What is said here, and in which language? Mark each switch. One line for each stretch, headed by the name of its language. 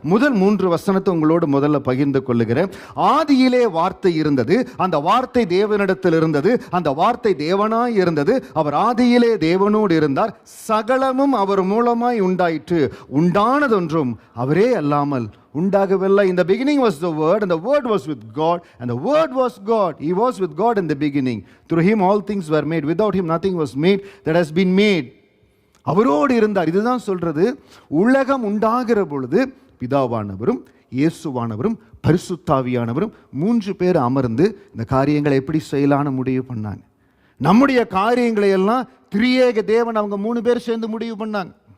Tamil: முதல் 3 வசனத்தை உங்களோடு முதல்ல பகிர்ந்து கொள்ளுகிறேன். ஆதியிலே வார்த்தை இருந்தது, அந்த வார்த்தை தேவனிடத்தில் இருந்தது, அந்த வார்த்தை தேவனாய் இருந்தது, அவர் ஆதியிலே தேவனோடு இருந்தார், சகலமும் அவர் மூலமாய் உண்டாயிற்று, உண்டானதொன்றும் அவரே அல்லாமல் உண்டாகவில்லை.
English: In the beginning was the word, and the word was with God, and the word was God. He was with God in the beginning. Through him all things were made. Without him nothing was made that has been made.
Tamil: அவரோடு இருந்தார். இதுதான் சொல்றது. உலகம் உண்டாகிற பொழுது பிதாவானவரும் இயேசுவானவரும் பரிசுத்தாவியானவரும் 3 பேர் அமர்ந்து இந்த காரியங்களை எப்படி செய்யலான்னு முடிவு பண்ணாங்க. நம்முடைய காரியங்களை எல்லாம் திரியேக தேவன் அவங்க 3 பேர் சேர்ந்து முடிவு பண்ணாங்க.